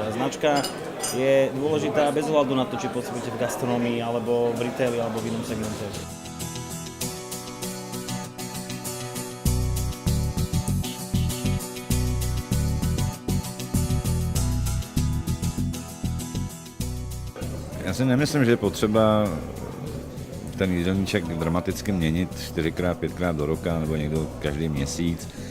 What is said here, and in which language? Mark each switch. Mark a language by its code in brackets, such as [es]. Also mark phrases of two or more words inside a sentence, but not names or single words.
[sk] Značka je dôležitá bez ohľadu na to, či pôsobíte v gastronomii, alebo v retaili, alebo v inom segmente. [cs] Já si nemyslím, že je potřeba ten jídelníček dramaticky měnit 4x, 5x do roka nebo někdo každý měsíc.